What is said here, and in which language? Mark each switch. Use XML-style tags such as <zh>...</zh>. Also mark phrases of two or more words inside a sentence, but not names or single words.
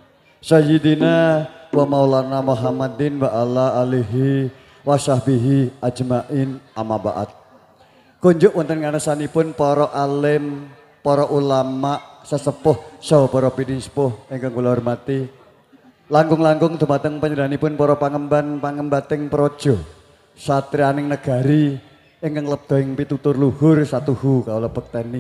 <ar>سيدنا ومولانا محمد وعلى آله وصحبه أجمعين أما بعد.</ar> <jv>Kunjuk wonten ngaresanipun para alim, para ulama, sesepuh saha para pinisepuh ingkang kula hormati. Langkung-langkung dumateng panjenenganipun para pangemban pangembating praja satriyaning negari ingkang lebda ing pitutur luhur satuhu kawula bekteni.</jv>